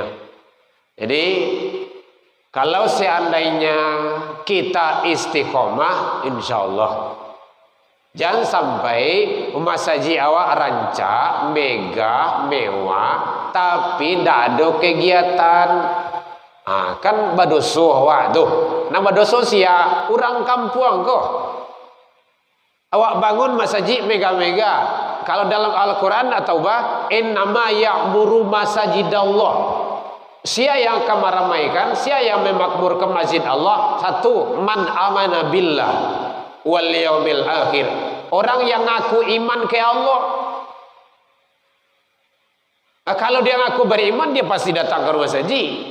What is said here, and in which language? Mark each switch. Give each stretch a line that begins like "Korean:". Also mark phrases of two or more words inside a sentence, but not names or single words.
Indonesian: Jadi kalau seandainya kita istiqomah, insyaallah jangan sampai masjid awak rancak, megah, mewah, tapi tidak ada kegiatan.
Minangkabau: Kan badoso awak tuh. Nama badoso sia orang kampung kok. Awak bangun masjid mega-mega.
Indonesian: Kalau dalam Al-Quran atau
Arabic: إنما يعمر مساجد الله.
Indonesian: Sia yang akan meramaikan, sia yang memakmurkan masjid Allah.
Arabic: 1, من آمن بالله واليوم الآخر.
Indonesian: Orang yang ngaku iman ke Allah. Kalau dia ngaku beriman, dia pasti datang ke masjid.